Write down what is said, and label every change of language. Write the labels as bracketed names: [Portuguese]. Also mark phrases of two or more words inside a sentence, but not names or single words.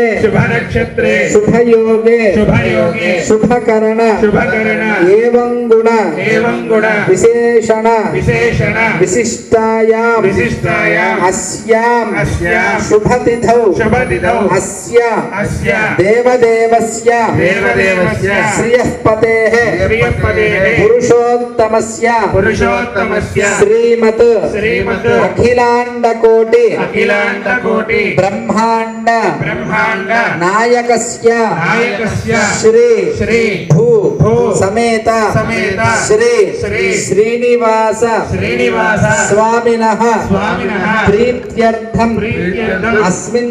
[Sanskrit] शुभयोगे शुभकरण एवं गुण विशेषण विशिष्टायां अस्यां शुभतिथौ अस्य देवदेवस्य श्रियःपतेः पुरुषोत्तमस्य పురుషోత్తమస్య శ్రీమత్ అఖిలాండకోటి బ్రహ్మాండ నాయకస్య శ్రీ భూ సమేత శ్రీ శ్రీనివాస స్వామినః ప్రీత్యర్థం అస్మిన్